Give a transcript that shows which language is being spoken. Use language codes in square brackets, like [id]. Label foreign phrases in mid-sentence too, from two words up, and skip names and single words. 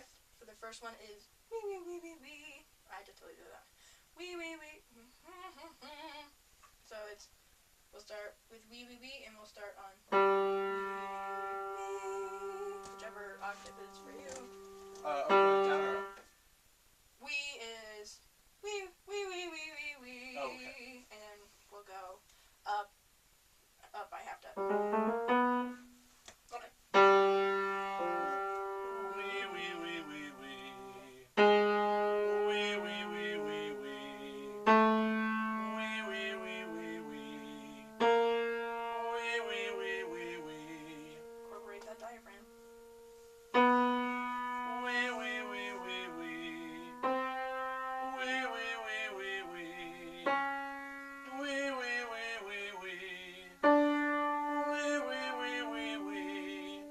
[en] So the first one is wee wee wee wee wee. I just totally do that. Wee wee wee. So we'll start with wee wee wee, and we'll start on whichever octave is for you. Are we going down or up? Wee is wee wee wee wee wee wee. Oh, okay. And then we'll go up. Up. I have to. Okay. Wee, wee, wee, wee, wee. Wee, wee, wee, wee, wee. Wee, wee, wee, wee, wee. Wee, wee, wee, wee, wee. Incorporate that diaphragm. Wee, wee, wee, wee, wee. Wee, wee, wee, wee, wee. Wee, wee, wee, wee, wee. Wee, wee, wee, wee, wee.